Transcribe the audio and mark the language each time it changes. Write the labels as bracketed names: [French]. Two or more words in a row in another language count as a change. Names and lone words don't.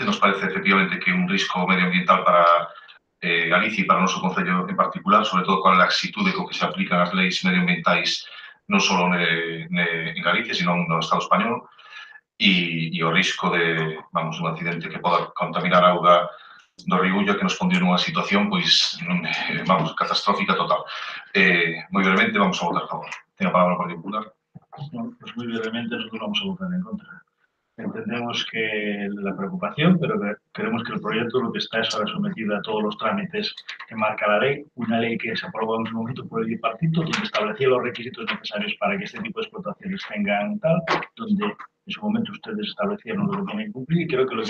[Galician] Nos parece efectivamente que un risco medioambiental para Galicia e para o noso Concello en particular, sobre todo con a laxitude co que se aplican as leis medioambientais non só en Galicia, sino no Estado español, e o risco de, un accidente que poda contaminar a auga do río Ulla, que nos pondría nunha situación, pois, catastrófica total. Moi brevemente, vamos a votar a favor. Ten a palabra o Partido Popular. [Spanish] Pues muy brevemente nosotros vamos a votar en contra. Entendemos que la preocupación, pero creemos que el proyecto lo que está es ahora sometido a todos los trámites que marca la ley, una ley que se aprobó en su momento por el bipartito, donde establecía los requisitos necesarios para que este tipo de explotaciones tengan tal, donde en su momento ustedes establecieron lo que tienen que cumplir, y creo que lo que